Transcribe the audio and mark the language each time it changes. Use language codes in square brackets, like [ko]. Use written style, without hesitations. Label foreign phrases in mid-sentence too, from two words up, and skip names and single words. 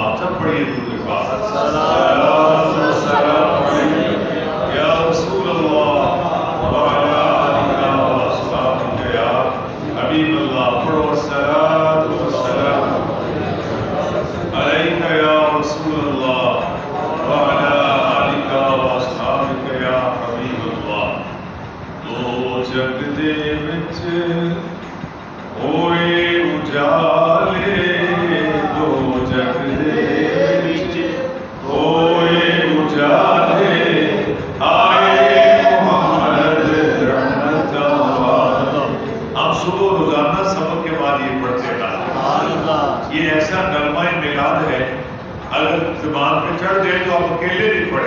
[ur] تبڑی دعا [ar] الصلاة والسلام عليك يا رسول الله وعلى آلك وأصحابك يا حبيب الله. پڑھو الصلاة والسلام عليك يا رسول الله وعلى آلك وأصحابك يا حبيب الله. [pa] دو جگ دے وچ ہوئے اجالے دو جگ دے وچ ہوئے اجالے آئے محمد رحمت آباد. [ur] ہم صبح روزانہ سبق کے بعد یہ پڑھتے ہیں. یہ ایسا نغمہ میلاد ہے اگر زبان پہ چڑھ جائے تو آپ اکیلے نہیں پڑھیں.